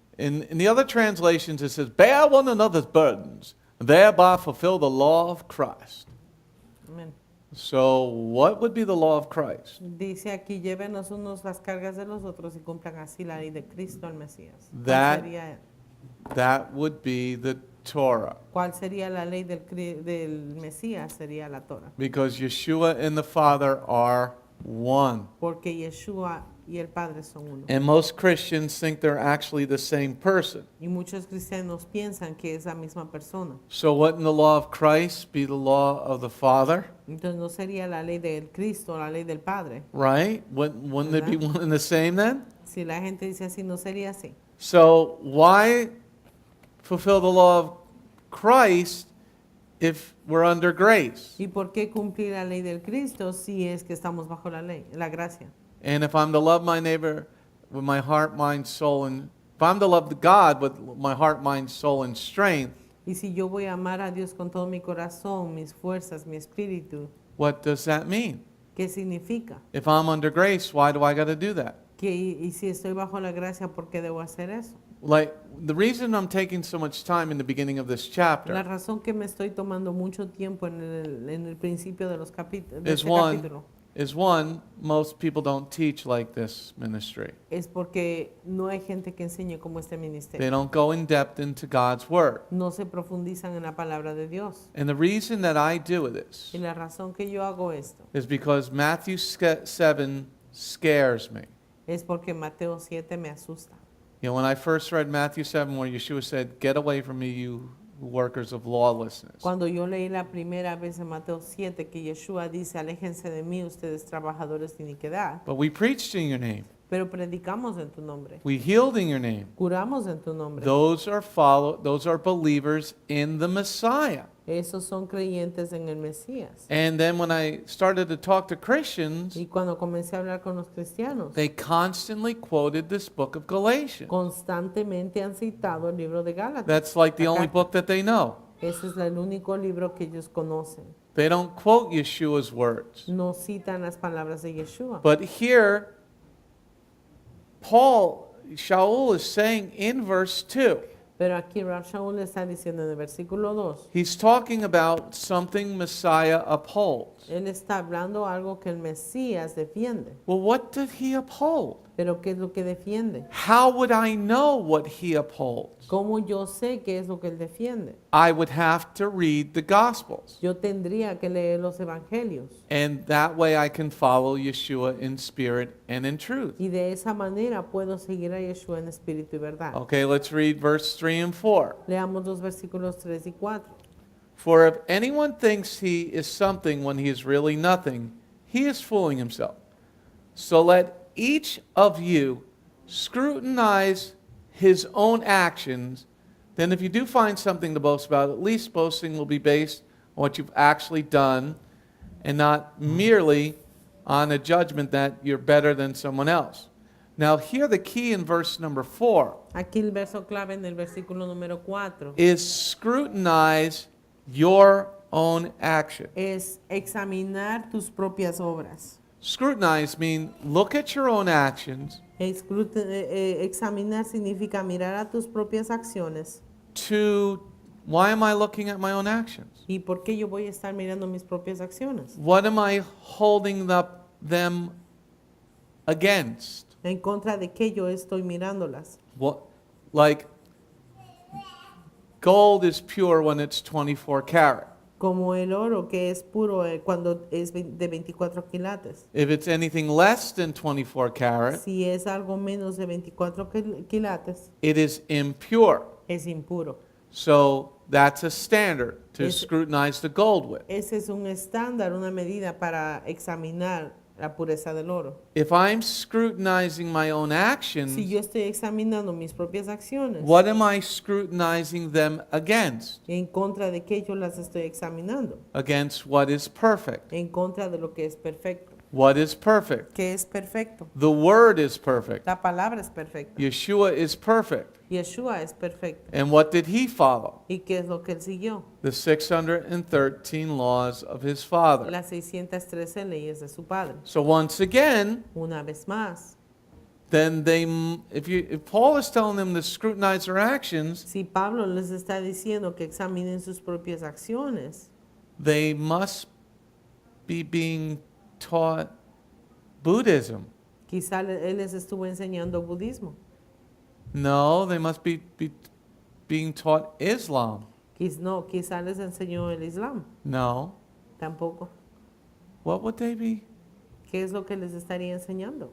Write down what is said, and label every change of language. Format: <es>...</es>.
<en>In the other translations, it says, bear one another's burdens, thereby fulfill the law of Christ.</en> <es>Amén.</es> <en>So, what would be the law of Christ?</en> <es>Dice aquí, llévenos unos las cargas de los otros y cumplan así la ley de Cristo el Mesías.</es> <en>That- That would be the Torah.</en> <es>¿Cuál sería la ley del Mesías? Sería la Torah.</es> <en>Because Yeshua and the Father are one.</en> <es>Porque Yeshua y el Padre son uno.</es> <en>And most Christians think they're actually the same person.</en> <es>Y muchos cristianos piensan que es la misma persona.</es> <en>So, wouldn't the law of Christ be the law of the Father?</en> <es>Entonces no sería la ley del Cristo, la ley del Padre.</es> <en>Right? Wouldn't they be one and the same then?</en> <es>Si la gente dice así, no sería así.</es> <en>So, why fulfill the law of Christ if we're under grace?</en> <es>¿Y por qué cumplir la ley del Cristo si es que estamos bajo la ley, la gracia?</es> <en>And if I'm to love my neighbor with my heart, mind, soul, and if I'm to love God with my heart, mind, soul, and strength,</en> <es>Y si yo voy a amar a Dios con todo mi corazón, mis fuerzas, mi espíritu,</es> <en>what does that mean?</en> <es>¿qué significa?</es> <en>If I'm under grace, why do I got to do that?</en> <es>Y si estoy bajo la gracia, ¿por qué debo hacer eso?</es> <en>Like, the reason I'm taking so much time in the beginning of this</en> <es>La</es> <en>chapter</en> <es>razón que me estoy tomando mucho tiempo en el principio de los capítulos,</es> <en>is one, most people don't teach like this ministry.</en> <es>es porque no hay gente que enseñe como este</es> <en>They</en> <es>ministerio.</es> <en>don't go in depth into God's Word.</en> <es>No se profundizan en la palabra de Dios.</es> <en>And the reason that I do this</en> <es>Y la razón que yo hago esto</es> <en>is because Matthew 7 scares me.</en> <es>es porque Mateo 7 me asusta.</es> <en>You know, when I first read Matthew 7, where Yeshua said, get away from me, you workers of lawlessness.</en> <es>Cuando yo leí la primera vez en Mateo 7 que Yeshua dice, aléjense de mí ustedes trabajadores de iniquidad,</es> <en>But we preached in your name.</en> <es>pero predicamos en tu nombre,</es> <en>We healed in your name.</en> <es>curamos en tu nombre.</es> <en>Those are believers in the Messiah.</en> <es>Esos son creyentes en el Mesías.</es> <en>And then when I started to talk to Christians,</en> <es>Y cuando comencé a hablar con los cristianos,</es> <en>they constantly quoted this book of Galatians.</en> <es>constantemente han citado el libro de Gálatas.</es> <en>That's like the only book that they know.</en> <es>Ese es el único libro que ellos conocen.</es> <en>They don't quote Yeshua's words.</en> <es>No citan las palabras de Yeshua.</es> <en>But here, Shaul is saying in verse 2,</en> <es>Pero aquí Rab Shaul está diciendo en el versículo 2,</es> <en>he's talking about something Messiah upholds.</en> <es>él está hablando algo que el Mesías defiende.</es> <en>Well, what did he uphold?</en> <es>Pero ¿qué es lo que defiende?</es> <en>How would I know what he upholds?</en> <es>¿Cómo yo sé qué es lo que él defiende?</es> <en>I would have to read the Gospels.</en> <es>Yo tendría que leer los evangelios.</es> <en>And that way I can follow Yeshua in spirit and in truth.</en> <es>Y de esa manera puedo seguir a Yeshua en espíritu y verdad.</es> <en>Okay, let's read verse 3 and 4.</en> <es>Leamos los versículos 3 y 4.</es> <en>For if anyone thinks he is something when he is really nothing, he is fooling himself. So let each of you scrutinize his own actions. Then if you do find something to boast about, at least boasting will be based on what you've actually done and not merely on a judgment that you're better than someone else. Now here the key in verse number 4</en> <es>Aquí el verso clave en el versículo número 4</es> <en>is scrutinize your own action.</en> <es>es examinar tus propias obras.</es> <en>Scrutinize means look at your own actions</en> <es>Examinar significa mirar a tus propias acciones.</es> <en>to why am I looking at my own actions?</en> <es>¿Y por qué yo voy a estar mirando mis propias acciones?</es> <en>What am I holding them against?</en> <es>¿En contra de qué yo estoy mirándolas?</es> <en>What, like gold is pure when it's 24 karat.</en> <es>Como el oro que es puro cuando es de 24 quilates.</es> <en>If it's anything less than 24 karat,</en> <es>Si es algo menos de 24 quilates,</es> <en>it is impure.</en> <es>es impuro.</es> <en>So that's a standard to</en> <es>Es-</es> <en>scrutinize the gold with.</en> <es>Ese es un estándar, una medida para examinar la pureza del oro.</es> <en>If I'm scrutinizing my own actions,</en> <es>Si yo estoy examinando mis propias acciones,</es> <en>what am I scrutinizing them against?</en> <es>¿en contra de qué yo las estoy examinando?</es> <en>Against what is perfect.</en> <es>En contra de lo que es perfecto.</es> <en>What is perfect?</en> <es>¿Qué es perfecto?</es> <en>The word is perfect.</en> <es>La palabra es perfecta.</es> <en>Yeshua is perfect.</en> <es>Yeshua es perfecto.</es> <en>And what did he follow?</en> <es>¿Y qué es lo que él siguió?</es> <en>The 613 laws of his Father.</en> <es>Las 613 leyes de su padre.</es> <en>So once again,</en> <es>Una vez más,</es> <en>then if Paul is telling them to scrutinize their actions,</en> <es>si Pablo les está diciendo que examinen sus propias acciones,</es> <en>they must be being taught Buddhism.</en> <es>quizá él les estuvo enseñando budismo.</es> <en>No, they must be being taught Islam.</en> <es>No, quizá les enseñó el Islam.</es> <en>No.</en> <es>Tampoco.</es> <en>What would they be?</en> <es>¿Qué es lo que les estaría enseñando?</es>